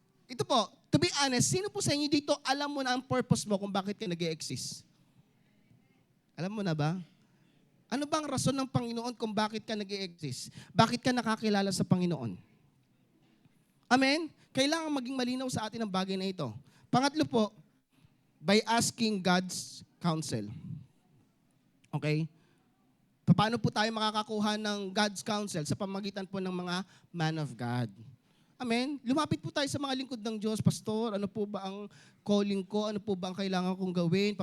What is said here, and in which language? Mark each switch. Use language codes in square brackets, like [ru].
[tl] Ito po, [en] to be honest, [tl] sino po sa inyo dito alam mo na ang purpose mo kung bakit ka nag-i-exist? Alam mo na ba? Ano bang rason ng Panginoon kung bakit ka nag-i-exist? Bakit ka nakakilala sa Panginoon? Amen? Kailangan maging malinaw sa atin ang bagay na ito. Pangatlo po, [en] by asking God's counsel. [tl] Okay? Paano po tayo makakakuha ng God's counsel? Sa pamagitan po ng mga man of God. Amen? Lumapit po tayo sa mga lingkod ng Diyos. Pastor, ano po ba ang calling ko? Ano po ba ang kailangan kong gawin?